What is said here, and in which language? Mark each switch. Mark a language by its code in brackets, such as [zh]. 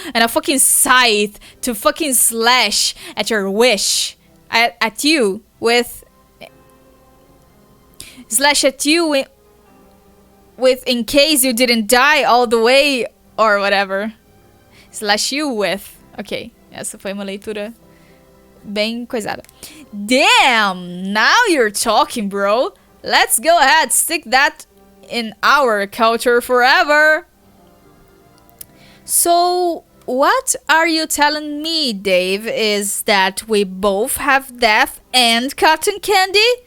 [en] And a fucking scythe to fucking slash at your wish. At you with... Slash at you with in case you didn't die all the way or whatever. Slash you with. [pt] Ok, essa foi uma leitura bem coisada. [en] Damn, now you're talking, bro. Let's go ahead, stick that in our culture forever. So, what are you telling me, Dave, is that we both have death and cotton candy?